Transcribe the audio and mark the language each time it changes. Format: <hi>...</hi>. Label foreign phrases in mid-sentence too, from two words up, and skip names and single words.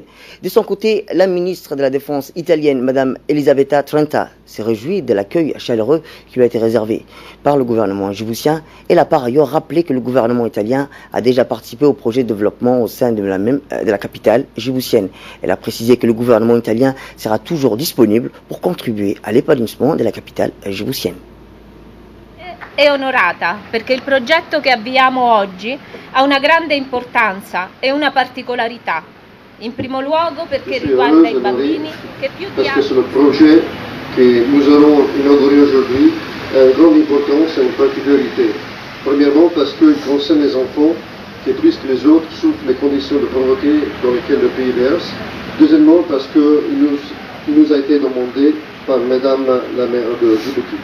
<fr>De son côté, la ministre de la Défense italienne, Mme Elisabetta Trenta, s'est réjouie de l'accueil chaleureux qui lui a été réservé par le gouvernement djiboutien. Elle a par ailleurs rappelé que le gouvernement italien a déjà participé au projet de développement au sein de la capitale djiboutienne. Elle a précisé que le gouvernement italien sera toujours disponible pour contribuer à l'épanouissement de la capitale djiboutienne.</fr> <it>È onorata perché il progetto che avviamo oggi ha una grande importanza e una particolarità. In primo luogo perché riguarda i bambini che più di altri...</it> <fr>Parce que le projet que nous allons inaugurer aujourd'hui a une grande importance et une particularité. Premièrement parce qu'il concerne les enfants qui plus que les autres souffrent les conditions de pauvreté dans lesquelles le pays verse. Deuxièmement parce qu'il nous a été demandé par Madame la maire de Djibouti.</fr>